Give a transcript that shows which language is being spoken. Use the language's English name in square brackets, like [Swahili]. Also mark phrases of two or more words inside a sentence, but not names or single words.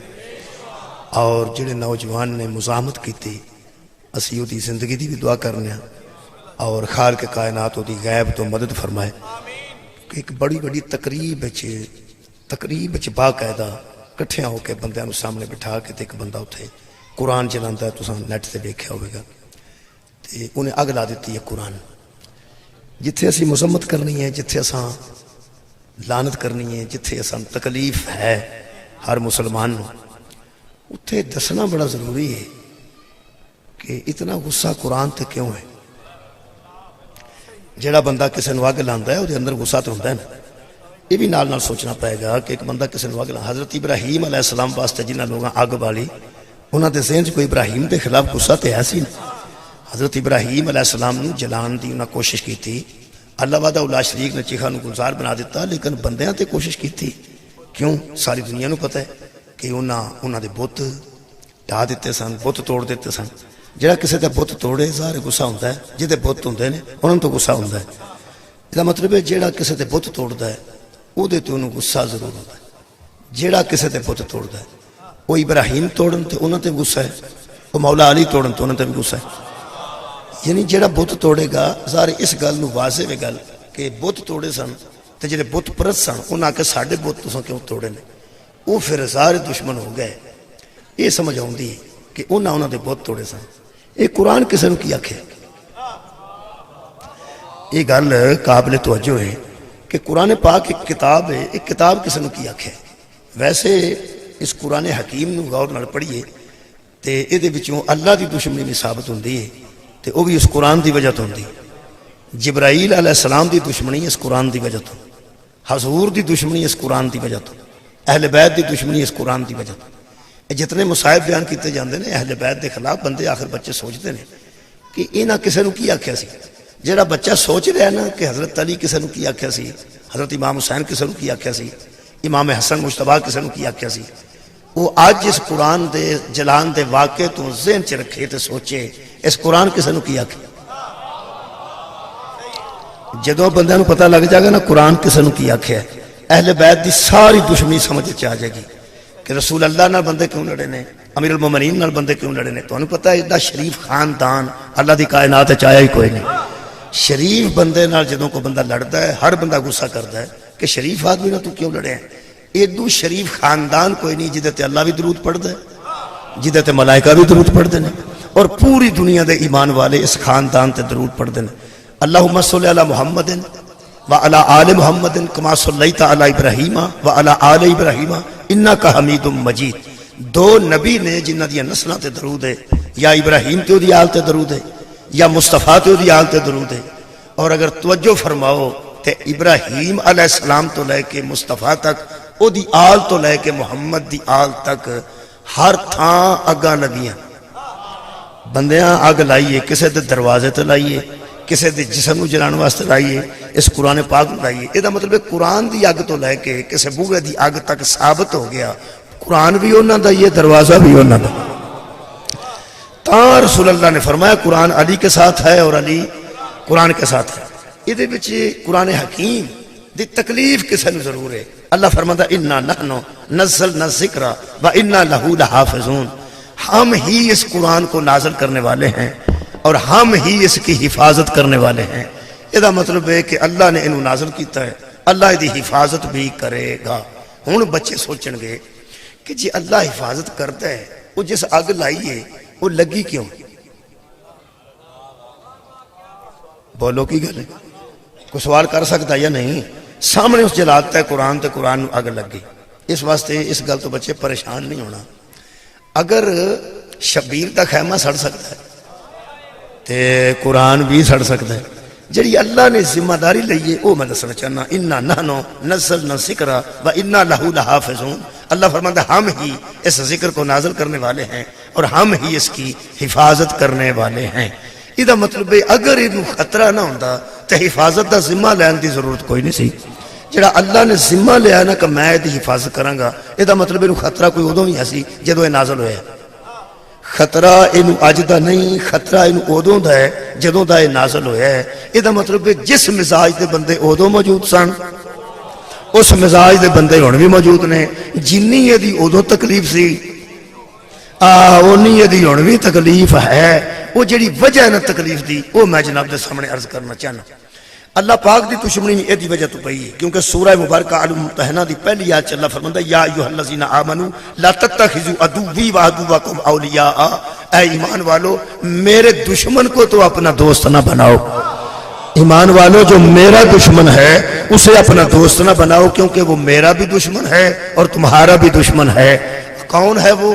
[Punjabi] اور جڑے نوجوان نے مزاحمت کی تھی اسی وہ زندگی دی بھی دعا کرنے ہیں اور خالق کائنات وہ غیب تو مدد فرمائے کہ ایک بڑی بڑی تقریب باقاعدہ کٹھیاں ہو کے بندیاں نو سامنے بٹھا کے تے ایک بندہ اتھے قرآن چلاتا ہے، تساں نیٹ تے دیکھیا ہوئے گا، تے انہیں اگ لا دیتی ہے قرآن۔ جتھے اسی مذمت کرنی ہے، جتھے اساں لعنت کرنی ہے، جتھے اساں تکلیف ہے ہر مسلمان نو، اتھے دسنا بڑا ضروری ہے کہ اتنا غصہ قرآن تے کیوں ہے۔ جڑا بندہ کسی نو اگ لاندا ہے وہ اندر غصہ تو ہوندا ہے نا، یہ بھی نال سوچنا پائے گا کہ ایک بندہ کسی نو اگ لاندا۔ حضرت ابراہیم علیہ السلام واسطے جنہاں لوگاں اگ بالی انہاں دے ذہن کوئی ابراہیم دے خلاف غصہ تے ہے سی نا۔ حضرت ابراہیم علیہ السلام نو جلان دی انہاں کوشش کی تھی، اللہ وحدہ لا شریک نے چیخا نو گلزار بنا دیتا، لیکن بندیاں تے کوشش کی تھی کیوں؟ ساری دنیا نو پتہ ہے کہ انہاں دے بت ڈھا دیتے سن، بت توڑ دیتے سن۔ جڑا کسی دے بت توڑے ظاہر غصہ ہوندا ہے، جہدے بت ہوندے نے انہاں تو غصہ ہوندا ہے۔ اس دا مطلب ہے جڑا کسی دے بت توڑدا ہے او دے تے انہوں غصہ ضرور ہوندا ہے۔ جڑا کسی دے بت توڑدا ہے وہ ابراہیم توڑن تے انہاں تے غصہ ہے، وہ مولا علی توڑن تے انہاں تے بھی غصہ ہے۔ یعنی جڑا بت توڑے گا ظاہر اس گل نو واضح ہے گل کہ بت توڑے سن تے جڑے بت پرست سن انہاں کہ ساڈے بت تساں کیوں توڑے نے، وہ پھر ظاہر دشمن ہو گئے۔ یہ سمجھ آؤندی کہ انہاں دے بت توڑے سن۔ یہ قرآن کسے نو کی آکھے؟ یہ گل قابل توجہ ہے کہ قرآن پاک ایک کتاب ہے، ایک کتاب کسے نو کی آکھے؟ ویسے اس قرآن حکیم نو غور نال پڑھیے تے اے دے وچوں اللہ دی دشمنی بھی ثابت ہوندی ہے تے وہ بھی اس قرآن دی وجہ تو ہوندی۔ جبرائیل علیہ السلام دی دشمنی اس قرآن دی وجہ تو، حضور دی دشمنی اس قرآن دی وجہ تو، اہل بیت دی دشمنی اس قرآن دی وجہ تو۔ جتنے مصائب بیان کیتے جاندے نے اہل بیت دے خلاف، بندے آخر بچے سوچتے ہیں کہ انہاں کسے نو کی آکھیا سی۔ جڑا بچہ سوچ رہا نا کہ حضرت علی کسے نو کی آکھیا سی، حضرت امام حسین کسے نو کی آکھیا سی، امام حسن مجتبیٰ کسے نو کی آکھیا سی، وہ آج اس قرآن دے جلان دے واقعے تو ذہن چ رکھے تے سوچے اس قرآن کسے نو کی آکھیا۔ جدوں بندیاں نو پتہ لگ جائے گا نا قرآن کسے نو کی آکھیا ہے، اہل بیت دی ساری دشمنی سمجھ چ آ جائے گی کہ رسول اللہ نال بندے کیوں لڑے نے، امیر المومنین نال بندے کیوں لڑے نے۔ تانوں پتہ ہے ایڈا شریف خاندان اللہ دی کائنات وچ آیا ہی کوئی نہیں۔ شریف بندے نال جدوں کو بندہ لڑدا ہے ہر بندہ غصہ کردا ہے کہ شریف آدمی نال تو کیوں لڑے ہیں۔ ایڈو شریف خاندان کوئی نہیں جدے تے اللہ بھی درود پڑھدا ہے، جدے تے ملائکہ بھی درود پڑھدے نے، اور پوری دنیا دے ایمان والے اس خاندان تے درود پڑھدے نے۔ [Arabic] اللہم صلی علی محمد وعلی آل محمد کما صلیت علی ابراہیم وعلی آل ابراہیم انک حمید مجید۔ [Punjabi] دو نبی نے جنہ دیا نسلوں تے درود ہے، یا ابراہیم تے دی آل تے درود ہے یا مصطفیٰ تے دی آل تے درود ہے۔ اور اگر توجہ فرماؤ تے ابراہیم علیہ السلام تو لے کے مصطفیٰ تک، او دی آل تو لے کے محمد دی آل تک ہر تھاں اگاں لگیاں۔ بندیاں اگ لائیے، کسے دے دروازے تے لائیے، کسے دے جسم نو جلان واسطے لائیے، اس قرآن پاک لائیے۔ یہ دا مطلب ہے قرآن دی اگ تو لے کے کسے بوئے دی اگ تک ثابت ہو گیا قرآن بھی انہاں دا، یہ دروازہ بھی انہاں دا۔ [Urdu] تاں رسول اللہ نے فرمایا قرآن علی کے ساتھ ہے اور علی قرآن کے ساتھ ہے۔ [Punjabi] یہ دے وچ قرآن حکیم دی تکلیف کسے نو ضرور ہے۔ [Urdu] اللہ فرماتا [Arabic] انا نحن نزلنا الذکر وانا لہ لحافظون، [Urdu] ہم ہی اس قرآن کو نازل کرنے والے ہیں اور ہم ہی اس کی حفاظت کرنے والے ہیں۔ [Punjabi] یہ دا مطلب ہے کہ اللہ نے انہوں نازل کیتا ہے، اللہ دی حفاظت بھی کرے گا۔ ہن بچے سوچن گے کہ جی اللہ حفاظت کرتا ہے، وہ جس اگ لائی ہے وہ لگی کیوں؟ بولو کی گل ہے؟ کوئی سوال کر سکتا یا نہیں؟ سامنے اس جلاتا ہے قرآن تے قرآن اگ لگ گئی۔ اس واسطے اس گل تو بچے پریشان نہیں ہونا۔ اگر شبیر دا خیمہ سڑ سکتا ہے تے قرآن بھی سڑ سکتا ہے۔ جڑی اللہ نے ذمہ داری لئیے وہ میں دسنا چاہنا، [Arabic] انا نحن نزلنا الذکر وانا لہ لحافظون۔ [Urdu] اللہ فرماتا ہے ہم ہی اس ذکر کو نازل کرنے والے ہیں اور ہم ہی اس کی حفاظت کرنے والے ہیں۔ [Punjabi] یہ دا مطلب ہے اگر یہ خطرہ نہ ہوتا تو حفاظت دا ذمہ لین دی ضرورت کوئی نہیں سی۔ جڑا اللہ نے ذمہ لیا نا کہ میں یہ حفاظت کراں گا، یہ مطلب یہ خطرہ کوئی ادو ہی سی جدو یہ نازل ہوا۔ خطرہ یہ اج دا نہیں، خطرہ یہ ادو دا ہے جدوں دا یہ نازل ہوا ہے۔ یہ مطلب جس مزاج دے بندے ادو موجود سن اس مزاج دے بندے ہن بھی موجود نے۔ جنی یہ ادو تکلیف سی اونی یہ ہن بھی تکلیف ہے۔ وہ جڑی وجہ ہے نا تکلیف دی وہ میں جناب دے سامنے عرض کرنا چاہنا۔ اللہ پاک دی دشمنی میں یہ وجہ تو پئی ہے کیونکہ سورہ مبارکہ الممتحنہ دی پہلی آیت اللہ فرماندا [Arabic] یا ایھا الذین آمنوا لا تتخذوا عدوی وعدوکم اولیاء، [Urdu] اے ایمان والو میرے دشمن کو تو اپنا دوست نہ بناؤ۔ ایمان والو جو میرا دشمن ہے اسے اپنا دوست نہ بناؤ کیونکہ وہ میرا بھی دشمن ہے اور تمہارا بھی دشمن ہے۔ کون ہے وہ؟